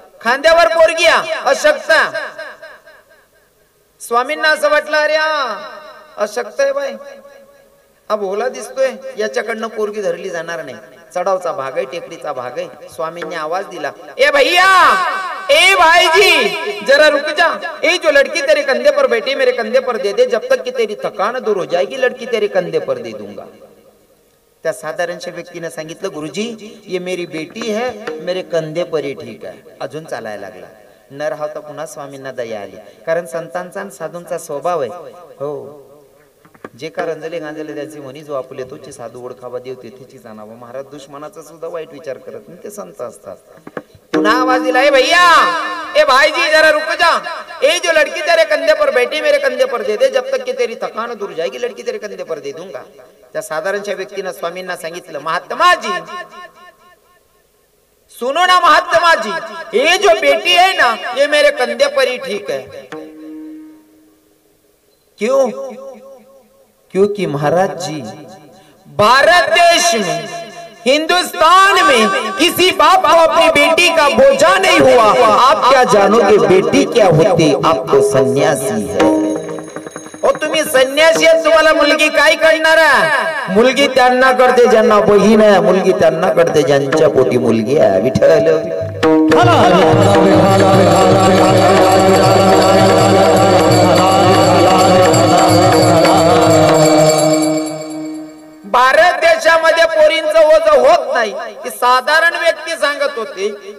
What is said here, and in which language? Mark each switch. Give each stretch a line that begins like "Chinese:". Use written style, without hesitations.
Marathi: खांद्यावर पोरगी अशक्त. स्वामींना असं वाटलं अरे अशक्त आहे बाई, हा भोला दिसतोय, याच्याकडनं पोरगी धरली जाणार नाही. चढावचा भाग आहे, टेकडीचा भाग आहे. स्वामींनी आवाज दिला,
Hindi: ए भैया, ए भाईजी जरा रुक जा. ए जो लड़की तेरे कंधे पर बैठी मेरे कंधे पर दे दे, जब तक कि तेरी थकान दूर हो जाएगी लड़की तेरे कंधे पर दे दूंगा.
Marathi: त्या साधारणशा व्यक्तीने सांगितलं गुरुजी
Hindi: ये मेरी बेटी है, मेरे कंधे पर ही
Marathi: ठीक आहे. अजून चालायला लागला. नर हा तर पुन्हा स्वामींना दया आली, कारण संतांचा आणि साधूंचा स्वभाव आहे. हो जे का रंजले गांजले त्यांची म्हणी जो आपुले तोची साधू ओळखावा देव तेथेची जाणावं. महाराज दुश्मनाचा सुद्धा वाईट विचार करत नाही, ते संत असतात. पुन्हा आवाज दिला,
Hindi: ए भैया, ए भाईजी जरा रुक जा. ए जो लड़की तेरे कंधे पर बैठी मेरे कंधे पर दे दे, जब तक कि तेरी थकान दूर जाएगी लड़की तेरे कंधे पर दे दूंगा.
Marathi: त्या साधारणच्या व्यक्तीने स्वामींना सांगितलं,
Hindi: महात्मा जी सुनो ना महात्मा जी, ये जो बेटी है ना ये मेरे कंधे पर ही ठीक है. क्यों? क्योंकि महाराज जी भारत देश में, हिंदुस्तान में किसी बाप को अपनी बेटी का बोझा नहीं हुआ. आप क्या जानोगे बेटी क्या होती? आप तो सन्यासी है.
Marathi: ओ तुम्ही संन्यासी आहे, तुम्हाला मुलगी काय करणार आहे? मुलगी त्यांना करते ज्यांना बहीण आहे, मुलगी त्यांना करते ज्यांच्या पोटी मुलगी आहे. विठ्ठल भारत देशामध्ये पोरींचं ओझं होत नाही, ही साधारण व्यक्ती सांगत होती.